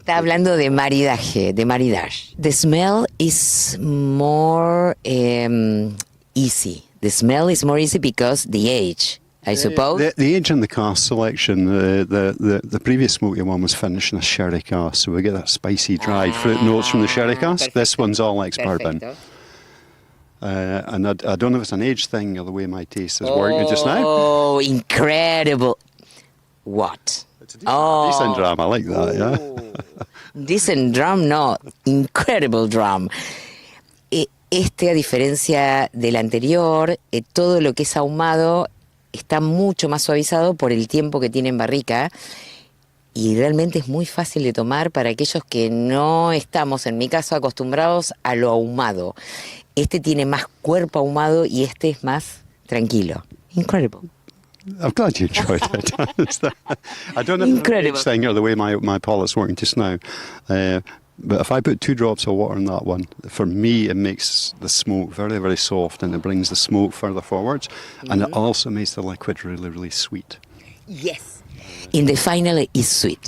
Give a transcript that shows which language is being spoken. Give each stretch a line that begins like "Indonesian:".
Spanish: Está hablando de maridaje, de maridage.
English: The smell is more easy. The smell is more easy because the age, I suppose. The age and the cask selection. The previous smoky one was finished in a sherry cask, so we get that spicy, dried fruit notes from the sherry cask.
Spanish: Perfecto.
English: This one's all ex-bourbon. And I don't know if it's an age thing or the way my taste is working just now. Oh, incredible. What? It's a decent dram, I like that, yeah. Decent drum, no. Incredible drum.
Spanish: A diferencia del anterior, todo lo que es ahumado está mucho más suavizado por el tiempo que tiene en barrica y realmente es muy fácil de tomar para aquellos que no estamos, en mi caso, acostumbrados a lo ahumado. Este tiene más cuerpo ahumado y este es más tranquilo.
English: Incredible. I'm glad you enjoyed it. I don't know if Incredible. it's the thing or the way my palate's working just now. But if I put 2 drops of water in that one, for me it makes the smoke very, very soft and it brings the smoke further forwards. And it also makes the liquid really, really sweet. Yes. In the final, it's sweet.